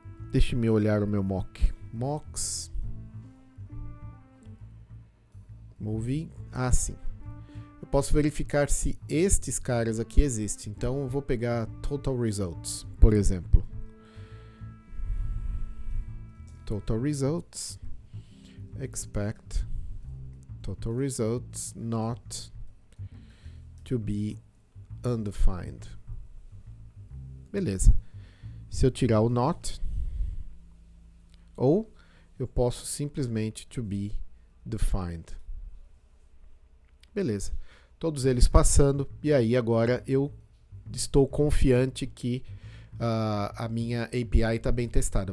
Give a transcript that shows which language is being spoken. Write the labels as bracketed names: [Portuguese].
[Portuguese] Deixa-me olhar o meu mock. Mocks. Movie. Sim. Eu posso verificar se estes caras aqui existem. Então, eu vou pegar Total Results, por exemplo. Total Results. [English] Expect Total Results not to be undefined. [Portuguese] Beleza. Se eu tirar o not, ou eu posso simplesmente to be defined. Beleza. Todos eles passando, e aí agora eu estou confiante que a minha API está bem testada.